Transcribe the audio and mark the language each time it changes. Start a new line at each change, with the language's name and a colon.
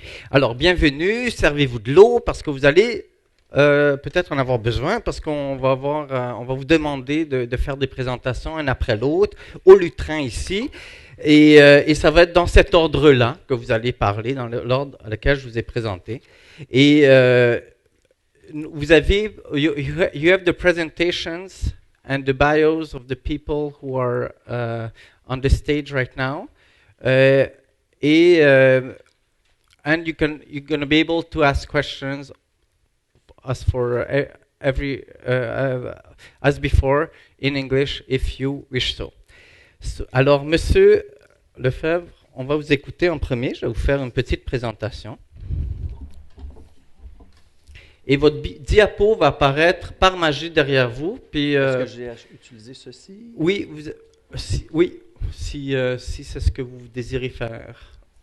French: Alors, bienvenue, servez-vous de l'eau parce que vous allez peut-être en avoir besoin parce qu'on va on va vous demander de faire des présentations un après l'autre au lutrin ici. Et ça va être dans cet ordre-là que vous allez parler, dans l'ordre à lequel je vous ai présenté. Et vous avez,
English: you have the presentations and the bios of the people who are on the stage right now. And you're going to be able to ask questions as for as before in English if you wish so.
French: Alors, Monsieur Lefebvre, on va vous écouter en premier. Je vais vous faire une petite présentation. Et votre diapo va apparaître par magie derrière vous. Puis, est-ce que j'ai utilisé ceci? Oui, si c'est ce que vous désirez faire.